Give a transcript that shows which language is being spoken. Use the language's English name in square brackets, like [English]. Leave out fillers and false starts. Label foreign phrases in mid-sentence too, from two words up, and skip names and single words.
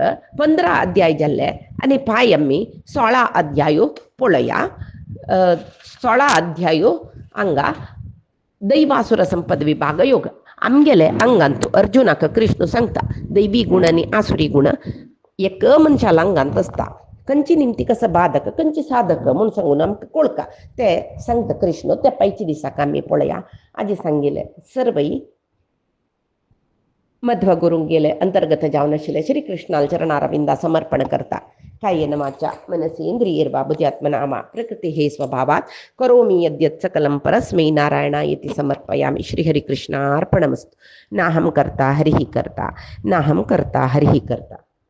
[Konkani] 15 अध्याय जाल्ले आनी पाय आमी 16 अध्यायो पळया 16 अध्यायो हांगा दैवासुर संपद विभाग योग आमगेले हांगांतू अर्जुनाक कृष्ण सांगता दैवी गुण आनी आसुरी गुण एक मनशाला हांगांत आसता खंयची निमती कसं बाधक खंयची साधक म्हणून सांगून आमकां कळका ते सांगता कृष्ण त्या पायच्या दिसाक आमी पळया आजी सांगिल्ले सर्वई मध्व गुरूंक गेले अंतर्गत जावन आशिल्ले श्री कृष्णाल चरणारविंदा समर्पण करता [Sanskrit] कायेन वाचा मनसेन्द्रियैर्वा बुद्ध्यात्मना वा प्रकृतिः स्वभावात् करोमि यद्यत् सकलं परस्मै नारायणायति समर्पयामि श्रीहरिकृष्णार्पणमस्तु नाहं कर्ता हरिः कर्ता नाहं कर्ता हरिः कर्ता।